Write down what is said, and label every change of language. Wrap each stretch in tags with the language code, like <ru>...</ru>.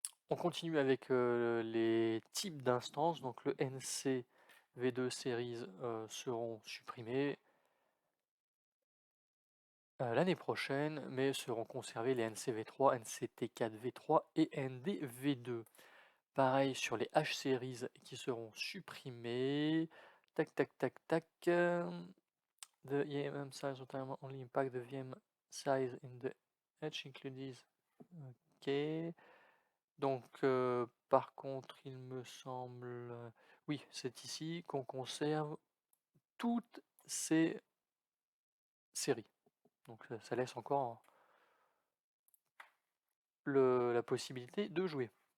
<fr>On continue avec les types d'instances. Donc le NC V2 Series seront supprimés l'année prochaine, mais seront conservés les NCV3, NCT4V3 et NDV2. Pareil sur les H-Series qui seront supprimés. Tac, tac, tac, tac.</fr> <en>The EMM size retirement only impact the VM size in the edge included. Ok.</en> <fr>Donc, par contre, il me semble. Oui, c'est ici qu'on conserve toutes ces séries. Donc, ça laisse encore la possibilité de jouer.</fr>